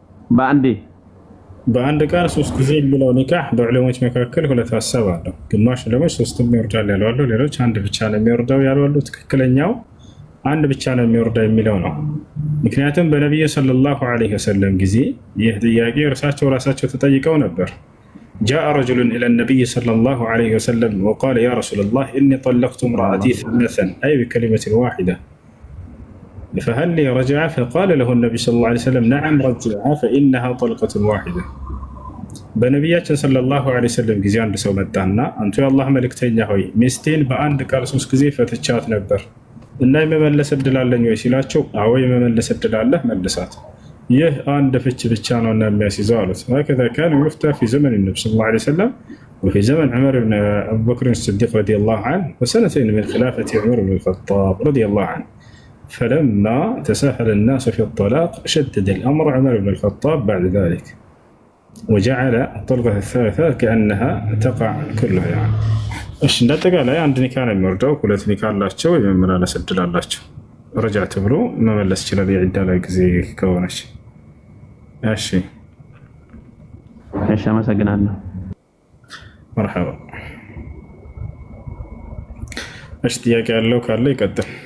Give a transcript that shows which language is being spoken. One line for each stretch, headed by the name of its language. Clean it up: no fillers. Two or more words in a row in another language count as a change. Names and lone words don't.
Amharic: በአንድ ቃል ሶስት ጊዜ የሚለው ኒካህ በዑለሞች መካከል ሁለት ሐሳብ አለው። ግማሽ ዑለሞች ሶስቱም ይወርዳል ያሉ አሉ፣ ሌሎች አንድ ብቻ ነው የሚወርደው ያሉ አሉ። ትክክለኛው አንድ ብቻ ነው የሚወርደው የሚለው ነው። ምክንያቱም በነብዩ
Arabic: صلى الله عليه وسلم
Amharic: ጊዜ ይህ ጥያቄ ራሳቸው ተጠይቀው ነበር።
Arabic: جاء رجل إلى النبي صلى الله عليه وسلم وقال يا رسول الله إني طلقت امرأتي ثلاثا أي بكلمة واحدة فهل لي رجعة؟ فقال له النبي صلى الله عليه وسلم نعم رجعها فإنها طلقة واحدة.
Amharic: በነቢያችን
Arabic: صلى الله عليه وسلم
Amharic: ጊዜ አንድ ሰው መጣና አንተ የአላህ መልእክተኛ ሆይ ሚስቴን በአንድ ቃል ሶስት ጊዜ ፈትቻት ነበር እና የመመለስ እድል አለኝ ወይ ሲላቸው አዎ የመመለስ እድል አለህ መልሳት፣ ይህ አንድ ፍች ብቻ ነውና የሚያስይዘው አሉት።
Arabic: هكذا كان يفتى في زمن النبي صلى الله عليه وسلم وفي زمن عمر بن أبي بكر الصديق رضي الله عنه وسنتين من خلافة عمر بن الخطاب رضي الله عنه. فلما تساهل الناس في الطلاق شدد الأمر عمر بن الخطاب بعد ذلك وجعل الطلقة الثالثة كأنها تقع كلها يعني.
Amharic: እሺ እንደጠቃላይ አንድ ኒካህ ነው የሚወርደው። ሁለት ኒካህ አላቸው የመመላለስ እድል አላቸው። ረጃት ብሎ መመለስ ይችላል የዒዳ ላይ ጊዜ ከሆነች። እሺ አመሰግናለሁ። መርሐባ። እሺ ጥያቄ ያለው ካለ ይቀጥል።